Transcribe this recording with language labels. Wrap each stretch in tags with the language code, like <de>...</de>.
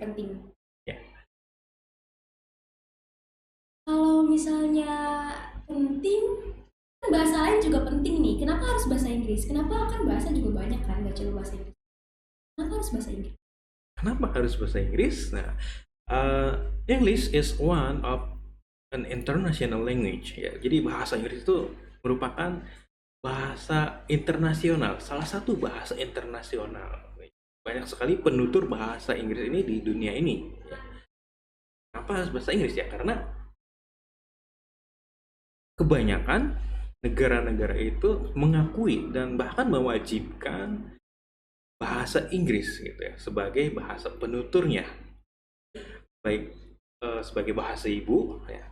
<id>Penting. Ya. Kalau misalnya penting, kan bahasa lain juga penting nih. Kenapa harus bahasa Inggris? Kenapa kan bahasa juga banyak kan, nggak cuma bahasa Inggris. Kenapa harus bahasa Inggris? Kenapa harus bahasa Inggris?</id> <en>Nah, English is one of an international language.</en> <id>Ya, jadi bahasa Inggris itu merupakan bahasa internasional, salah satu bahasa internasional. Banyak sekali penutur bahasa Inggris ini di dunia ini. Ya. Kenapa harus bahasa Inggris ya? Karena kebanyakan negara-negara itu mengakui dan bahkan mewajibkan bahasa Inggris gitu ya sebagai bahasa penuturnya, baik sebagai bahasa ibu ya.</id>